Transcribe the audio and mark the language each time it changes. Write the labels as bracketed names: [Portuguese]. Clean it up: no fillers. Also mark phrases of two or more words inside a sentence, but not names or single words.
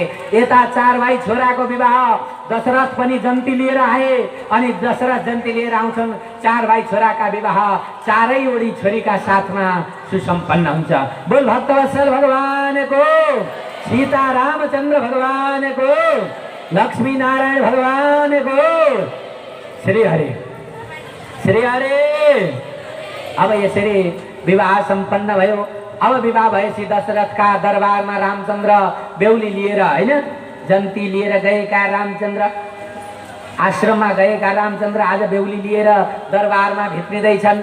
[Nepali] यता 4 भाइ छोराको विवाह, दशरथ पनि जन्ती लिएर आए, अनि दशरथ जन्ती लिएर आउँछन्। 4 भाइ छोराका विवाह चारैवटी छोरीका साथमा सुसम्पन्न हुन्छ। बोल भक्तवत्सल भगवानको, सीता रामचन्द्र भगवानको, लक्ष्मी नारायण भगवानको। श्री हरि, श्री हरे। अब यसरी विवाह सम्पन्न भयो। अब विवाह भएपछि दशरथका दरबारमा रामचन्द्र बेहुली लिएर, होइन, जन्ती लिएर गएका रामचन्द्र, आश्रममा गएका रामचन्द्र आज बेहुली लिएर दरबारमा भित्रिँदैछन्।